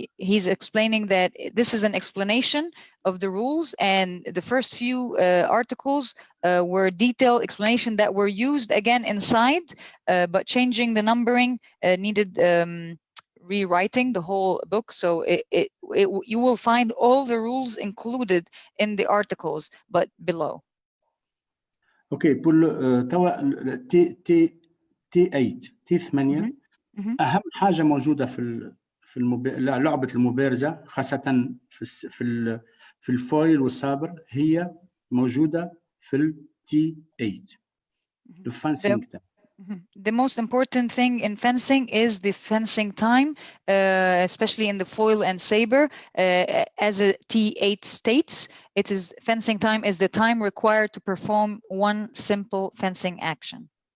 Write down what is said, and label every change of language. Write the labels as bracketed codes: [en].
[en] He's explaining that this is an explanation of the rules, and the first few articles were detailed explanation that were used again inside, but changing the numbering needed rewriting the whole book. So you will find all the rules included in the articles, but below. [ar] اوكي توا تي 8 تي 8 اهم حاجه موجوده في لعبه المبارزه، خاصه في الفويل والصابر، هي موجوده في التي 8 الفانسينج تايم. [en] The most important thing in fencing is the fencing time, especially in the foil and saber. As a T8 states, it is fencing time is the time required to perform one simple fencing action.